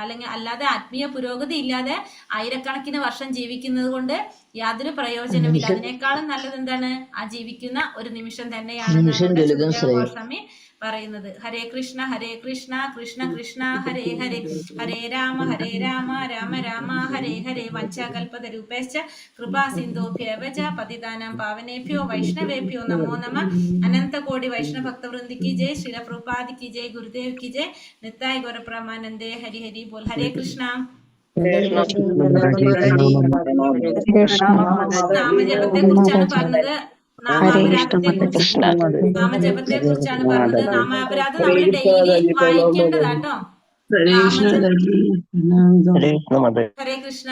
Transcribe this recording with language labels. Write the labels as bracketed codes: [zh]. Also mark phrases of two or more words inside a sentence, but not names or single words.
[ml] അല്ലെങ്കിൽ അല്ലാതെ ആത്മീയ പുരോഗതി ഇല്ലാതെ ആയിരക്കണക്കിന് വർഷം ജീവിക്കുന്നത് കൊണ്ട് യാതൊരു പ്രയോജനമില്ല. അതിനേക്കാളും നല്ലത് എന്താണ്? ആ ജീവിക്കുന്ന ഒരു നിമിഷം തന്നെയാണ് ഗോസ്വാമി പറയുന്നത്. [sa] ഹരേ കൃഷ്ണ കൃഷ്ണ കൃഷ്ണ ഹരേ ഹരേ, ഹരേ രാമ രാമ രാമ ഹരേ ഹരേ. വഞ്ചാകൽപതരൂപേശ്ച കൃപാ സിന്ധുഭ്യവ ച പതിതാനാം പാവനേഭ്യോ വൈഷ്ണവേഭ്യോ നമോ നമഃ. [hi] अनंतकोटि वैष्णव भक्तवृंदी जय. ശ്രീല പ്രഭുപാദി की जय, गुरुदेव की जय, नित्याय गौर प्रमानंदे. हरि हरि बोल. हरे कृष्णा. [ml] നാമജപത്തെ കുറിച്ചാണ് പറഞ്ഞത്. നാമാപരാധത്തെ കുറിച്ചാണ് പറഞ്ഞത്. നാമാപരാധം നമ്മൾ ഡെയിലി വായിക്കേണ്ടതാട്ടോ. [sa] ഹരേ കൃഷ്ണ.